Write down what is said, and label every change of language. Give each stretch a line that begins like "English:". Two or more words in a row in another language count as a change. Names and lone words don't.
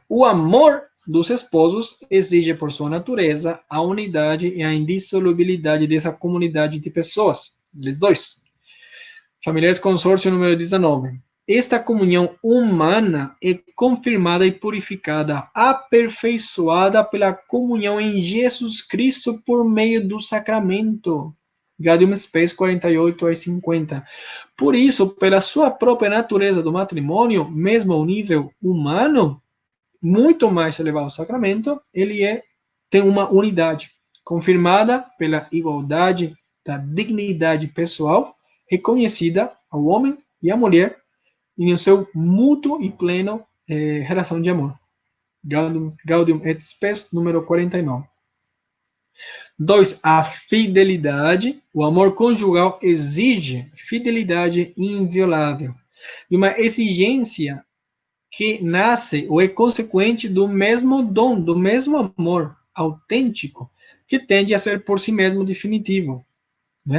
Portuguese: O amor dos esposos exige, por sua natureza, a unidade e a indissolubilidade dessa comunidade de pessoas, eles dois. Familiares Consórcio número 19. Esta comunhão humana é confirmada e purificada, aperfeiçoada pela comunhão em Jesus Cristo por meio do sacramento. Gaudium Spes 48 a 50. Por isso, pela sua própria natureza do matrimônio, mesmo ao nível humano, muito mais elevado ao sacramento, ele tem uma unidade, confirmada pela igualdade da dignidade pessoal, reconhecida ao homem e à mulher, em seu mútuo e pleno relação de amor. Gaudium et Spes, número 49. 2. A fidelidade. O amor conjugal exige fidelidade inviolável. E uma exigência que nasce ou é consequente do mesmo dom, do mesmo amor autêntico, que tende a ser por si mesmo definitivo, né?